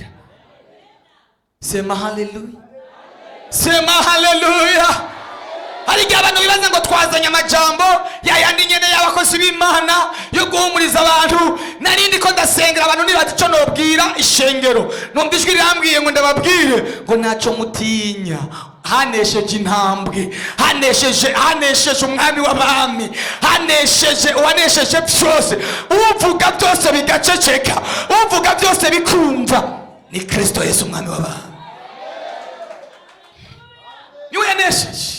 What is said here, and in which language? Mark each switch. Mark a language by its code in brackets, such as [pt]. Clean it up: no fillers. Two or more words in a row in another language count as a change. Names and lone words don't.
[sw] Sema haleluya, sema haleluya. [rn] Hari igihe abantu bibaza ngo twazanye amajambo yayandi nyene y'abakozi b'Imana yo guhumuriza abantu. Narindi ko ndasengera abantu nibaza ico nobwira ishengero, numva ijwi rirambwiye ngo ndababwire ngo naco mutinya. Hanesheje intambwe, hanesheje umwami w'abami, wanesheje byose. Uvuga byose bigaceceka, uvuga byose bikumva, ni Kristo Yesu umwami w'abami. Niwe yanesheje.